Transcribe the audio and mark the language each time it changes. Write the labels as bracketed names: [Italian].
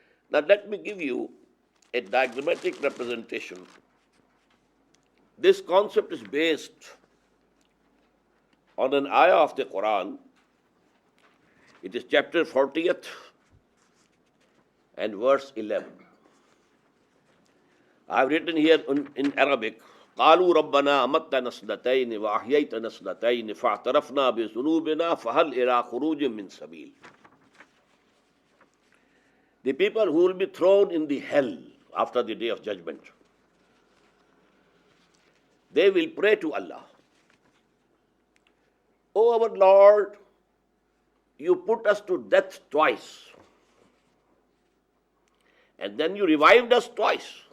[English] Now let me give you a diagrammatic representation. This concept is based on an ayah of the Quran. It is chapter 40th and verse 11. I have written here in Arabic, [Arabic] قالوا ربنا أمتنا سنتين وأحييتنا سنتين فاعترفنا بذنوبنا فهل إلى خروج من سبيل. [English] The people who will be thrown in the hell after the day of judgment, they will pray to Allah, "O our Lord, you put us to death twice, and then you revived us twice.